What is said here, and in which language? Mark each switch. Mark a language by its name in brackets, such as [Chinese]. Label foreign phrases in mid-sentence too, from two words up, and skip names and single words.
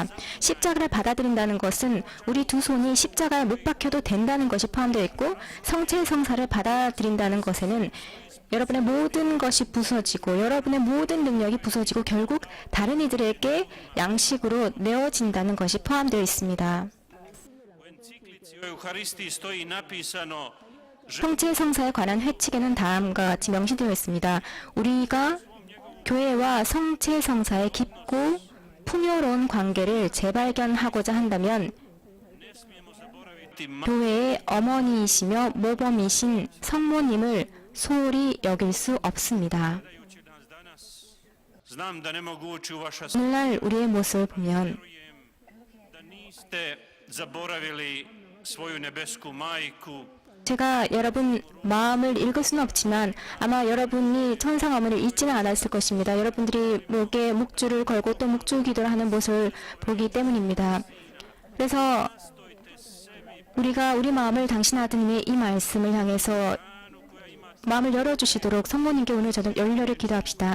[Korean] 십자가를 받아들인다는 것은 우리 두 손이 십자가에 못 박혀도 된다는 것이 포함되어 있고, 성체성사를 받아들인다는 것에는 여러분의 모든 것이 부서지고 여러분의 모든 능력이 부서지고 결국 다른 이들에게 양식으로 내어진다는 것이 포함되어 있습니다. [Croatian] U enciklici o Euharistiji stoji napisano [Korean] 성체성사에 관한 회칙에는 다음과 같이 명시되어 있습니다. 우리가 교회와 성체성사의 깊고 풍요로운 관계를 재발견하고자 한다면 교회의 어머니이시며 모범이신 성모님을 소홀히 여길 수 없습니다. [Croatian] znam da ne mogu ući u vaša [Korean] 오늘날 우리의 모습을 보면 [Croatian] da niste zaboravili svoju nebesku majku, [Korean] 제가 여러분 마음을 읽을 수는 없지만 아마 여러분이 천상 어머니를 잊지는 않았을 것입니다. 여러분들이 목에 묵주를 걸고 또 묵주 기도를 하는 모습을 보기 때문입니다. 그래서 우리가 우리 마음을 당신 아드님의 이 말씀을 향해서 마음을 열어주시도록 성모님께 오늘 저녁 열렬히 기도합시다.